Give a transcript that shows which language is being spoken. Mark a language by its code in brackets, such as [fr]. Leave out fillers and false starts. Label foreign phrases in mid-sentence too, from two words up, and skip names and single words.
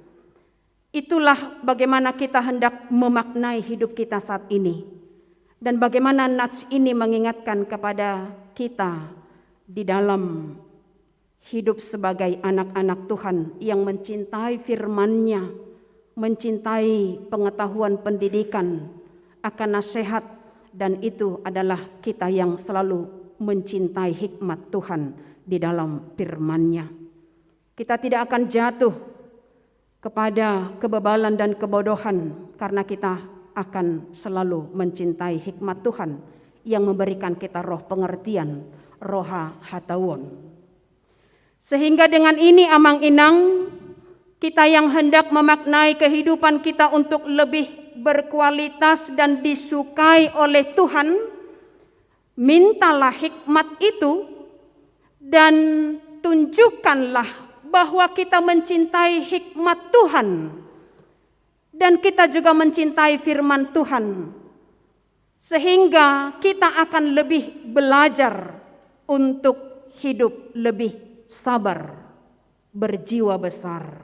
[id] Itulah bagaimana kita hendak memaknai hidup kita saat ini, dan bagaimana nats ini mengingatkan kepada kita di dalam hidup sebagai anak-anak Tuhan yang mencintai firman-Nya, mencintai pengetahuan pendidikan akan nasihat, dan itu adalah kita yang selalu mencintai hikmat Tuhan di dalam firman-Nya. Kita tidak akan jatuh kepada kebebalan dan kebodohan karena kita akan selalu mencintai hikmat Tuhan yang memberikan kita roh pengertian, [bbc] roha hatawon. [id] Sehingga dengan ini [bbc] amang inang, [id] kita yang hendak memaknai kehidupan kita untuk lebih berkualitas dan disukai oleh Tuhan, mintalah hikmat itu dan tunjukkanlah bahwa kita mencintai hikmat Tuhan dan kita juga mencintai firman Tuhan, sehingga kita akan lebih belajar untuk hidup lebih sabar, berjiwa besar.